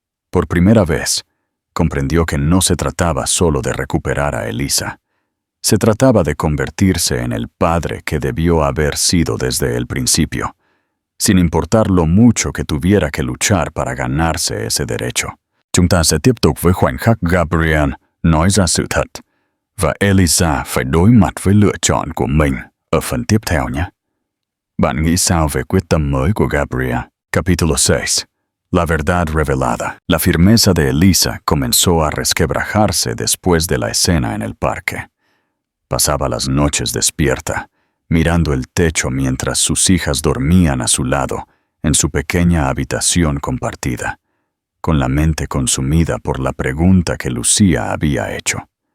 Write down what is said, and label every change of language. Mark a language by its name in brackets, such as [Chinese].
[Spanish] Por primera vez, comprendió que no se trataba solo de recuperar a Elisa. Se trataba de convertirse en el padre que debió haber sido desde el principio, sin importar lo mucho que tuviera que luchar para ganarse ese derecho. [Vietnamese] Chúng ta sẽ tiếp tục với khoảnh khắc Gabrielle nói ra sự thật, và Elisa phải đối mặt với lựa chọn của mình ở phần tiếp theo nhé. Bạn nghĩ sao về quyết tâm mới của Gabrielle? [Spanish] Capítulo 6. La verdad revelada. La firmeza de Elisa comenzó a resquebrajarse después de la escena en el parque. Pasaba las noches despierta, mirando el techo mientras sus hijas dormían a su lado en su pequeña habitación compartida, con la mente consumida por la pregunta que Lucía había hecho.